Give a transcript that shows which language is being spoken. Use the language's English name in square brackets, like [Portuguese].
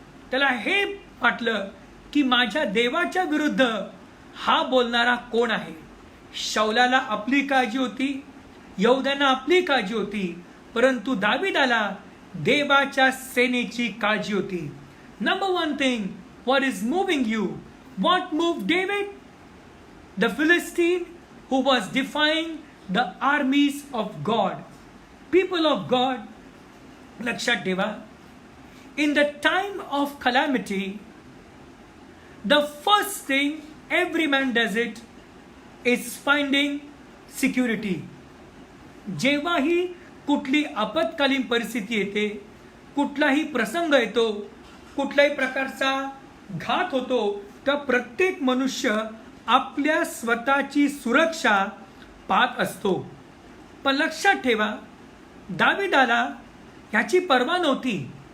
[Marathi] त्याला हे वाटलं की माझ्या देवाच्या विरुद्ध हा बोलणारा कोण आहे. शाऊलाला आपली काळजी होती, यहुद्यांना आपली काळजी होती, परंतु दाविदाला देवाच्या सेनेची काळजी होती. [English] Number one thing, what is moving you? What moved David? The Philistine who was defying the armies of God. People of God, [Marathi] lakshat ठेवा, [English] in the time of calamity, the first thing every man does it is finding security. [Marathi] जेव्हाही कुठली आपत्कालीन परिस्थिती येते, कुठलाही प्रसंग येतो, कुठल्याही प्रकारचा घात होतो, तर प्रत्येक मनुष्य आपल्या स्वतःची सुरक्षा पाहत असतो. पण लक्षात ठेवा, दाविदाला ह्याची पर्वा नव्हती.